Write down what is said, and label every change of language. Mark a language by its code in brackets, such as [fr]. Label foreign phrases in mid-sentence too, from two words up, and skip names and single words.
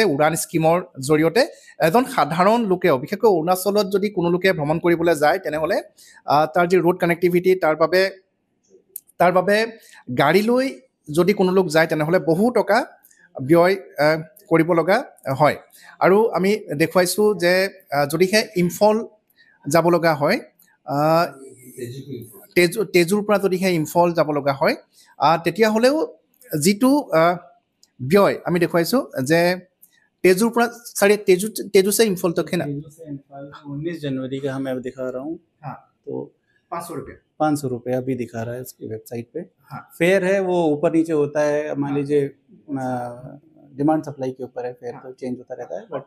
[as] উড়ান স্কিমৰ জৰিয়তে এজন সাধাৰণ লোকেও বিশেষকৈ অৰুণাচলত যদি কোনো লোকে ভ্ৰমণ কৰিবলৈ যায় তেনেহ'লে তাৰ যি ৰোড কানেক্টিভিটি তাৰ বাবে গাড়ী লৈ যদি কোনো লোক যায় তেনেহ'লে বহু টকা ব্যয় কৰিব লগা হয় আৰু আমি দেখুৱাইছোঁ যে যদিহে ইম্ফল যাব লগা হয় তেজুৰ পৰা যদিহে ইম্ফল যাব লগা হয় তেতিয়াহ'লেও যিটো ব্যয় আমি দেখুৱাইছোঁ যে [hi] तेजू पर साढ़े तेजू से इम्फल तक है ना 19 जनवरी का मैं दिखा रहा हूँ हाँ तो 500 रुपये अभी दिखा रहा है उसकी वेबसाइट पे हाँ फेयर है वो ऊपर नीचे होता है मान लीजिए [en] demand supply [hi] के ऊपर है फेयर तो चेंज होता रहता है बट